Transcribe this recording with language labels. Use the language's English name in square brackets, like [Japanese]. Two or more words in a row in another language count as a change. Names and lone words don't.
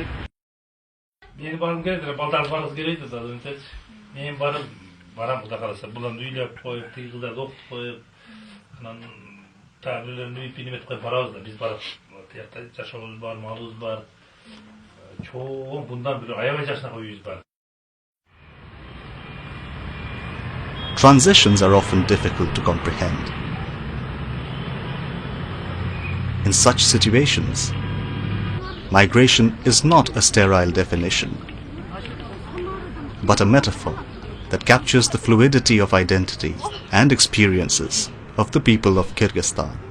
[Kyrgyz] Мен барым керек, балдар баргысы келет да, мен барам куда каласа, буларны үйлөп коюп, тиги кыздарды окутуп коюп, анан та бирлерин үйүп неметип коюп барабыз да, биз барып, тиякта жашообуз бар, малыбыз бар. Чоң bundan bir аябай жашнака үйүбүз бар. [English] Transitions are often difficult to comprehend. In such situations, migration is not a sterile definition, but a metaphor that captures the fluidity of identity and experiences of the people of Kyrgyzstan.